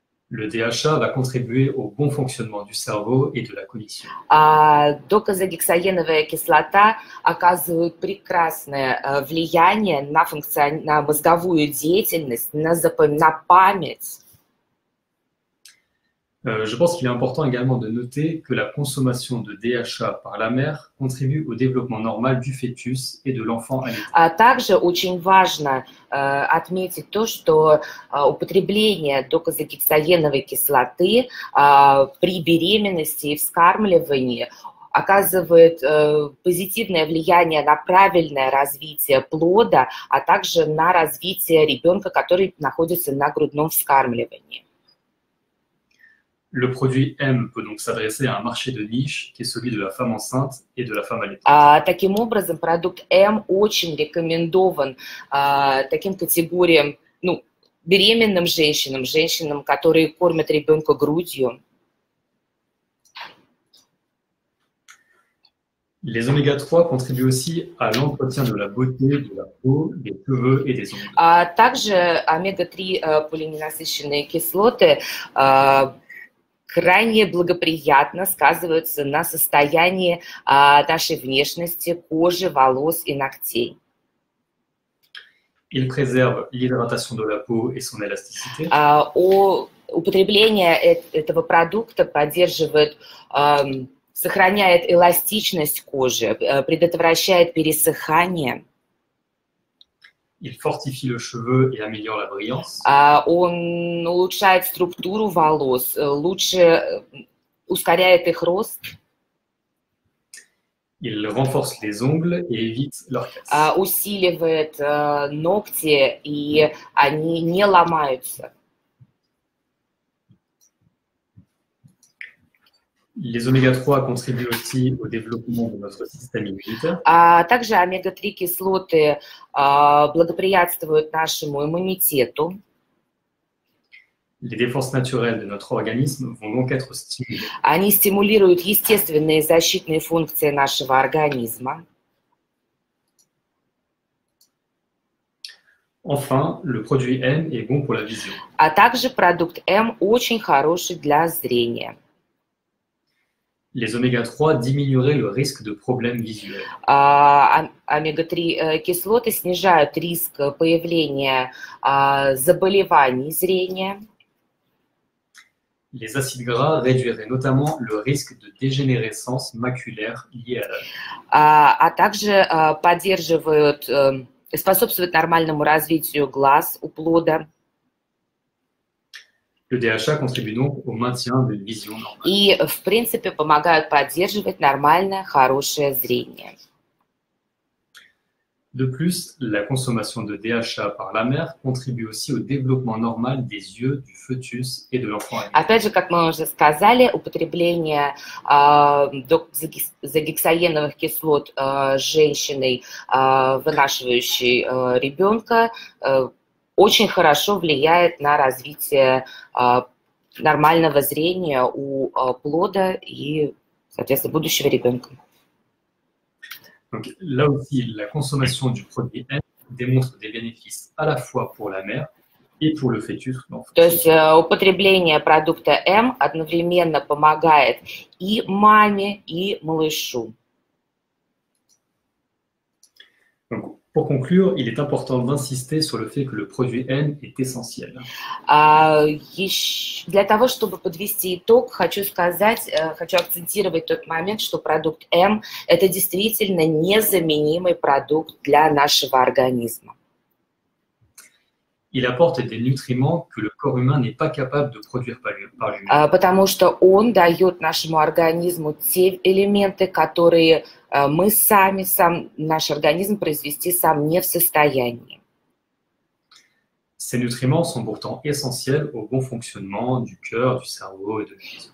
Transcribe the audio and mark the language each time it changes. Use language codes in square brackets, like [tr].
[fr] Le DHA va contribuer au bon fonctionnement du cerveau et de la cognition. [ru] Докозагексаеновая кислота оказывает прекрасное влияние на мозговую деятельность, на память. [fr] Je pense qu'il est important également de noter que la consommation de DHA par la mère contribue au développement normal du fœtus et de l'enfant allaité. [ru] Также очень важно отметить то, что употребление докозагексаеновой кислоты при беременности и вскармливании оказывает позитивное влияние на правильное развитие плода, а также на развитие ребенка, который находится на грудном вскармливании. [fr] Le produit M peut donc s'adresser à un marché de niche qui est celui de la femme enceinte et de la femme allaitante. [ru] Таким образом, продукт М очень рекомендован таким категориям, беременным женщинам, женщинам, которые кормят ребенка грудью. [fr] Les oméga-3 contribuent aussi à l'entretien de la beauté, de la peau, des cheveux et des ongles. [ru] Также омега-3 полиненасыщенные кислоты крайне благоприятно сказываются на состоянии нашей внешности, кожи, волос и ногтей. [fr] Il préserve l'hydratation de la peau et son élasticité. [ru] Употребление этого продукта поддерживает, сохраняет эластичность кожи, предотвращает пересыхание. [fr] Il fortifie le cheveu et améliore la brillance. [ru] Он улучшает структуру волос, лучше ускоряет их рост. [fr] Il renforce les ongles et évite leur casse. [ru] Усиливает ногти, и они не ломаются. [fr] Les oméga-3 contribuent aussi au développement de notre système immunitaire. [ru] Также омега-3 кислоты благоприятствуют нашему иммунитету. [fr] Les défenses naturelles de notre organisme vont donc être stimulées. [ru] Они стимулируют естественные защитные функции нашего организма. [fr] Enfin, le produit M est bon pour la vision. [ru] Также продукт М очень хороший для зрения. [fr] Les oméga-3 diminueraient le risque de problèmes visuels. [ru] Омега-3 кислоты снижают риск появления заболеваний зрения. [fr] Les acides gras réduiraient notamment le risque de dégénérescence maculaire liée à l'âge. [ru] Также поддерживают, способствуют нормальному развитию глаз у плода. [fr] Le DHA contribue donc au maintien d'une vision normale. [ru] И, в принципе, помогают поддерживать нормальное, хорошее зрение. [fr] De plus, la consommation de DHA par la mère contribue aussi au développement normal des yeux du fœtus et de l'enfant. [ru] Опять же, как мы уже сказали, употребление доксагексаеновых кислот женщиной, вынашивающей ребенка, очень хорошо влияет на развитие нормального зрения у плода и, соответственно, будущего ребенка. [fr] Donc, là aussi, la consommation du produit M démontre des bénéfices à la fois pour la mère et pour le fœtus. [ru] То есть употребление продукта М одновременно помогает и маме, и малышу. [fr] Donc, pour conclure, il est important d'insister sur le fait que le produit N est essentiel. [ru] Для того, чтобы подвести итог, хочу акцентировать тот момент, что продукт М – это действительно незаменимый продукт для нашего организма. [fr] Il apporte des nutriments que le corps humain n'est pas capable de produire par lui-même. [ru] Потому что он дает нашему организму те элементы, которые мы наш организм произвести сам не в состоянии. [fr] Ces nutriments sont pourtant essentiels au bon fonctionnement du cœur, du cerveau et de l'esprit.